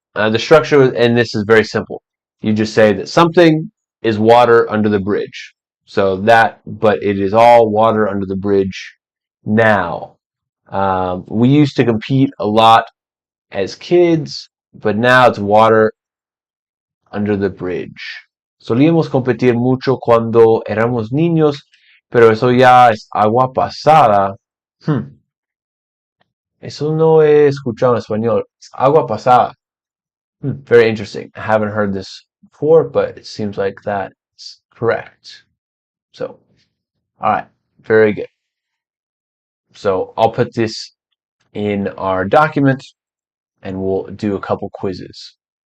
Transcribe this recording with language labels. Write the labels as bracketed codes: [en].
[en] The structure, and this is very simple. You just say that something is water under the bridge. So but it is all water under the bridge now. We used to compete a lot as kids, but now it's water under the bridge. [es] Solíamos competir mucho cuando éramos niños, pero eso ya es agua pasada. Eso no he escuchado en español. [en] It's [es] agua pasada. [en] Very interesting. I haven't heard this before, but it seems like that's Correct. So, all right, very good. So I'll put this in our document and we'll do a couple quizzes.